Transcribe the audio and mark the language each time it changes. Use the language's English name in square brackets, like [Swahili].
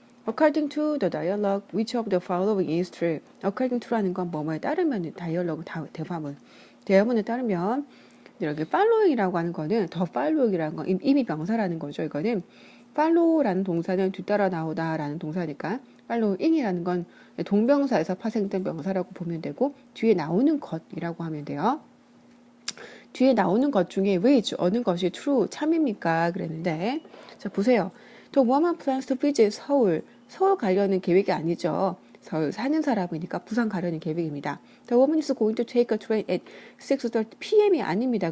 [English] According to the dialogue, which of the following is true? [Korean] According to라는 건 뭐뭐에 따르면 다이얼로그 대화문에 따르면 이렇게 following이라고 하는 거는 더 following이라는 건 이미 명사라는 거죠. 이거는 follow라는 동사는 뒤따라 나오다라는 동사니까 following이라는 건 동명사에서 파생된 명사라고 보면 되고 뒤에 나오는 것이라고 하면 돼요. 뒤에 나오는 것 중에 which 어느 것이 true 참입니까? 그랬는데 자 보세요. [English] The woman plans to visit 서울. [Korean] 서울 가려는 계획이 아니죠. 서울 사는 사람이니까 부산 가려는 계획입니다. [English] The woman is going to take a train at 6:30 p.m. [Korean] 이 아닙니다.